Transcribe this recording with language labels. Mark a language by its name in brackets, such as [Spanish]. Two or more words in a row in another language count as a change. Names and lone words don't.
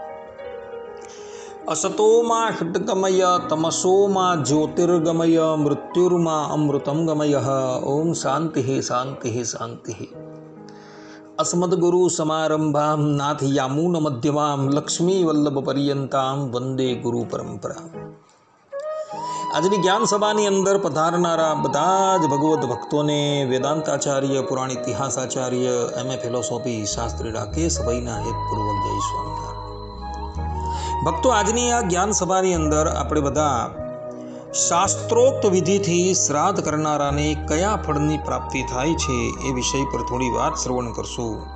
[Sanskrit] असतो मा षट्गमय तमसो मा ज्योतिर्गमय मृत्युर्मा अमृतं गमयः। ओम शांति शांति शांति। अस्मद्गुरु समारंभां नाथयामून मध्यमां लक्ष्मीवल्लभपर्यन्तां वंदे गुरु परंपरा। [Gujarati] આજની જ્ઞાન સભાની અંદર પધારનારા બધા જ ભગવદ્ ભક્તોને વેદાંતાચાર્ય, પુરાણ ઇતિહાસાચાર્ય, એમએ ફિલોસોફી શાસ્ત્રી રાકેશ ભાઈના હેતપૂર્વક જય સ્વામિનારાયણ। ભક્તો, આજની આ જ્ઞાન સભાની અંદર આપણે બધા શાસ્ત્રોક્ત વિધિથી શ્રાદ્ધ કરનારાને કયા ફળની પ્રાપ્તિ થાય છે એ વિષય પર થોડી વાત શ્રવણ કરશું।